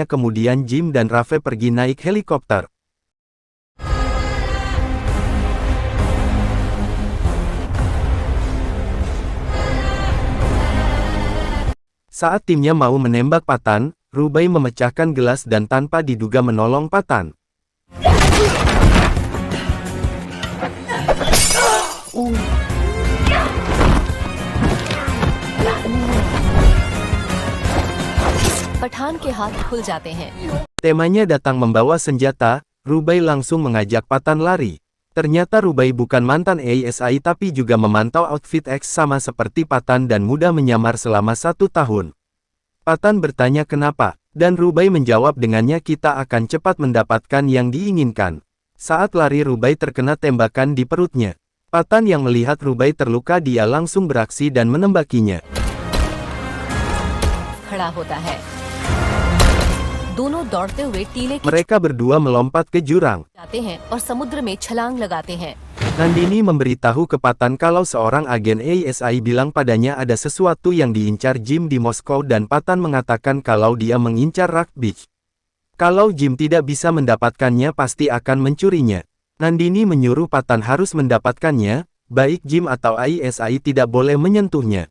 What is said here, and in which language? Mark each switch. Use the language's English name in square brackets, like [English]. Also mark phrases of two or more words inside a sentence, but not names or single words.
[Indonesian] Kemudian Jim dan Raffe pergi naik helikopter. Saat timnya mau menembak Patan, Rubai memecahkan gelas dan tanpa diduga menolong Patan. [Hindi] पठान के हाथ खुल जाते हैं। [Indonesian] Temanya datang membawa senjata, Rubai langsung mengajak Patan lari. Ternyata Rubai bukan mantan ASI tapi juga memantau outfit X sama seperti Patan dan mudah menyamar selama 1 tahun. Patan bertanya kenapa, dan Rubai menjawab dengannya kita akan cepat mendapatkan yang diinginkan. Saat lari Rubai terkena tembakan di perutnya. Patan yang melihat Rubai terluka dia langsung beraksi dan menembakinya. [Hindi] खड़ा होता है। दोनों दौड़ते हुए टीले की [Indonesian] Mereka berdua melompat ke jurang. [Hindi] जाते हैं और समुद्र में छलांग लगाते हैं। [Indonesian] Nandini memberitahu ke Patan kalau seorang agen ASI bilang padanya ada sesuatu yang diincar Jim di Moskow dan Patan mengatakan kalau dia mengincar Rock Beach. Kalau Jim tidak bisa mendapatkannya pasti akan mencurinya. Nandini menyuruh Patan harus mendapatkannya, baik Jim atau ASI tidak boleh menyentuhnya.